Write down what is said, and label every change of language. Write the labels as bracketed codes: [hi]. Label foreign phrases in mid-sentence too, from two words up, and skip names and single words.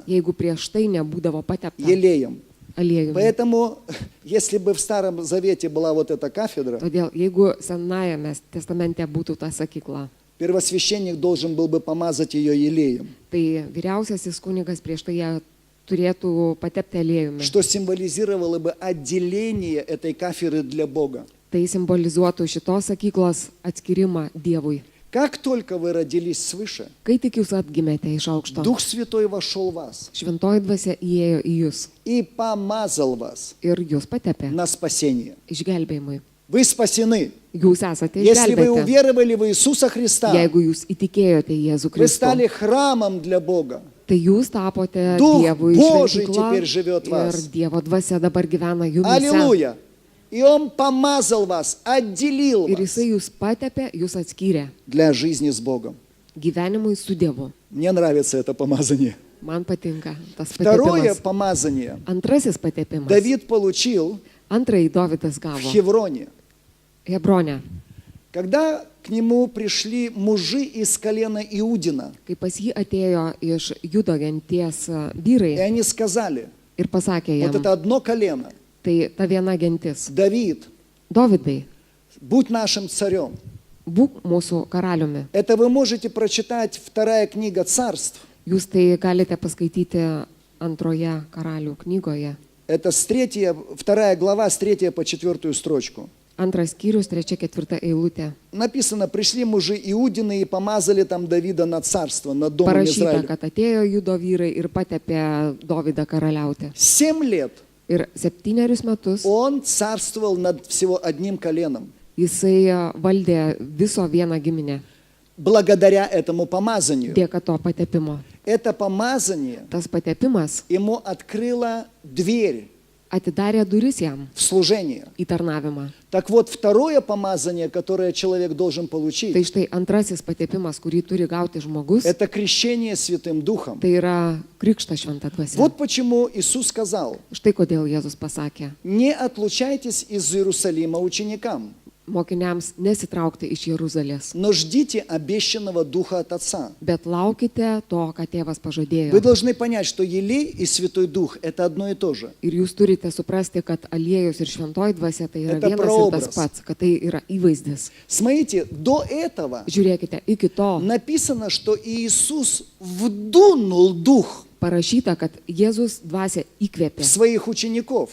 [lt] jeigu prieš tai nebūdavo patepta [ru] елеем. [lt] aliejumi. [ru] Поэтому, если бы в Старом Завете была вот эта кафедра, [lt] Todėl, jeigu Senajame testamente būtų ta sakykla, [ru] первосвященник должен был бы помазать ее елеем, [lt] tai vyriausiasis kunigas prieš tai ją turėtų patepti aliejumi. [ru] что символизировало бы отделение этой кафедры для Бога. [lt] Tai simbolizuotų šitos sakyklos atskirimą Dievui. [ru] Как только вы родились свыше, [lt] Kai tik jūs atgimėte iš aukšto, [ru] Дух Святой вошел в вас [lt] šventoji dvasia įėjo į jūs [ru] и помазал вас [lt] ir jūs patepė [ru] на спасение. [lt] išgelbėjimui. [ru] Вы спасены. [lt] Jūs esate [ru] Если вы [lt] išgelbėti. [ru] уверовали в Иисуса Христа, [lt] Jeigu jūs įtikėjote į Jėzų [ru] вы [lt] Kristų, [ru] стали храмом для Бога. [lt] tai jūs tapote [ru] Duch [lt] Dievui [ru] Božий [lt] šventykla [ru] теперь живет в вас. [lt] ir Dievo dvasia dabar gyvena jumise. [ru] Аллилуйя! И Он помазал вас, отделил [lt] Ir [ru] вас [lt] jisai jūs patepė, jūs atskyrė [ru] для жизни с Богом. [lt] gyvenimui su Dievu. [ru] Мне нравится это помазание. [lt] Man patinka tas [ru] Второе [lt] patepimas. [ru] помазание [lt] Antrasis patepimas. [ru] Давид получил [lt] Antrąjį Dovydas [ru] в [lt] gavo [ru] Хевроне, [lt] Hebrone, [ru] когда к нему пришли мужи из колена Иудина, [lt] kai pas jį atėjo iš Judo genties [ru] и [lt] vyrai [ru] они сказали, [lt] ir pasakė [ru] вот [lt] jam, [ru] это одно колено, [lt] tai ta viena gentis, [ru] Давид, [lt] Dovydai, [ru] будь нашим царем. [lt] būk mūsų karaliumi. [ru] Это вы можете прочитать вторая книга Царств. [lt] Jūs tai galite paskaityti antroje karalių knygoje. [ru] Это вторая глава, с 3 по 4 строчку. [lt] Antras skyrius, 3-4 eilutė. [ru] Написано, пришли мужи Иудины и помазали там Давида на царство, над домом [lt] Parašyta, [ru] Израиля. [lt] kad atėjo Judo vyrai ir patepė Dovydą karaliauti. [ru] 7 лет [lt] Ir 7 metus [ru] он царствовал над всего одним коленом. [lt] jisai valdė viso vieną giminę [ru] Благодаря этому помазанию. [lt] dėka to patepimo. [ru] Это помазание [lt] Tas patepimas [ru] ему открыло дверь [lt] atidarė duris jam [ru] в служение. [lt] į tarnavimą. [ru] Так вот, второе помазание, которое человек должен [lt] Tai [ru] получить, [lt] štai antrasis patepimas, kurį turi gauti žmogus, [ru] это крещение Святым Духом. [lt] tai yra krikštas šventa dvasia. [ru] Вот почему Иисус сказал, [lt] Štai kodėl Jėzus pasakė, [ru] не отлучайтесь из Иерусалима ученикам. [lt] mokiniams nesitraukti iš Jeruzalės, [ru] но ждите обещанного Духа от Отца. [lt] bet laukite to, ką tėvas [ru] Вы [lt] pažadėjo. [ru] должны понять, что елей и Святой Дух – это одно и то же. [lt] Ir jūs turite suprasti, kad aliejus ir šventoji dvasia tai yra [ru] Это [lt] vienas ir [ru] прообраз. [lt] tas pats, kad tai yra įvaizdis. [ru] Смотрите, до этого [lt] Žiūrėkite, iki to [ru] написано, что Иисус вдунул Дух [lt] parašyta, kad Jėzus dvasia [ru] в [lt] įkvėpė [ru] своих учеников.